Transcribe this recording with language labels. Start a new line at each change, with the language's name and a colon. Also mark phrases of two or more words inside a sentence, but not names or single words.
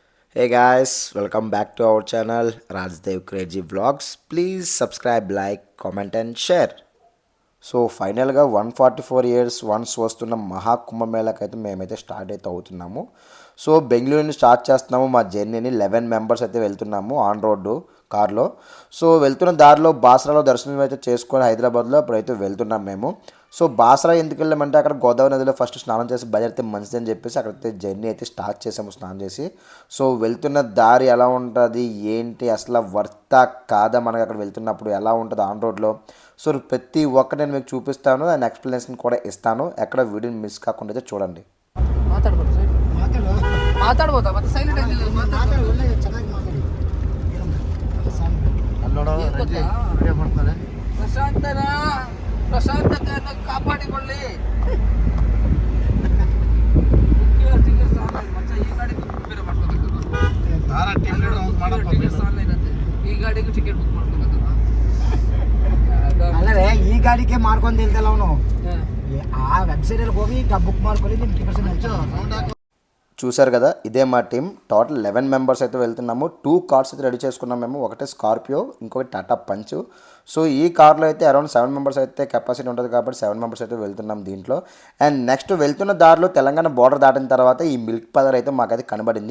English: Hey guys, welcome back to our channel Rajdev Crazy Vlogs. Please subscribe, like, comment and share. so finally
Telugu: 144 years వన్స్ వస్తున్న మహాకుంభమేళకి అయితే మేమైతే స్టార్ట్ అయితే అవుతున్నాము. సో బెంగళూరు నుంచి స్టార్ట్ చేస్తున్నాము మా జర్నీని. 11 మెంబర్స్ అయితే వెళ్తున్నాము
English: on road
Telugu: కార్లో. సో వెళ్తున్న దారిలో బాసరాలో దర్శనం అయితే చేసుకొని హైదరాబాద్లో అప్పుడైతే వెళ్తున్నాం మేము. సో బాసరా ఎందుకు వెళ్ళామంటే అక్కడ గోదావరి నదిలో ఫస్ట్ స్నానం చేసి బయలుదేరితే మంచిదని చెప్పేసి అక్కడైతే జర్నీ అయితే స్టార్ట్ చేసాము స్నానం చేసి. సో వెళ్తున్న దారి ఎలా ఉంటుంది ఏంటి అసలు వర్తా కాదా మనకి అక్కడ వెళ్తున్నప్పుడు ఎలా ఉంటుంది ఆన్ రోడ్లో. సో ప్రతి ఒక్కటి నేను మీకు చూపిస్తాను
English: and explanation
Telugu: కూడా ఇస్తాను. ఎక్కడ వీడియోని మిస్ కాకుండా అయితే చూడండి.
Kannada: ಪ್ರಶಾಂತತೆಯನ್ನು ಕಾಪಾಡಿಕೊಳ್ಳಿ. ಈ ಗಾಡಿಗೂ
English: ticket book
Kannada: ಮಾಡ್ಕೋಬೇಕು. ಅಲ್ಲವೇ ಈ ಗಾಡಿಗೆ ಮಾಡ್ಕೊಂಡು ಹೇಳ್ತಲ್ಲ ಅವನು ಆ ವೆಬ್ಸೈಟಲ್ಲಿ ಹೋಗಿ ಬುಕ್ ಮಾಡ್ಕೊಳ್ಳಿ ನಿಮ್ಮ ಟಿಕೆಟ್ಸ್.
Telugu: చూసారు కదా, ఇదే మా టీం. టోటల్ 11 మెంబర్స్ అయితే వెళ్తున్నాము. 2 కార్స్ అయితే రెడీ చేసుకున్నాం మేము. ఒకటి స్కార్పియో, ఇంకొకటి టాటా పంచ్. సో ఈ కార్లో అయితే అరౌండ్ 7 మెంబర్స్ అయితే కెపాసిటీ ఉంటుంది కాబట్టి 7 మెంబర్స్ అయితే వెళ్తున్నాం దీంట్లో.
English: and next
Telugu: వెళ్తున్న దారిలో తెలంగాణ బోర్డర్ దాటిన తర్వాత ఈ మిల్క్ పదర్ అయితే మాకైతే కనబడింది.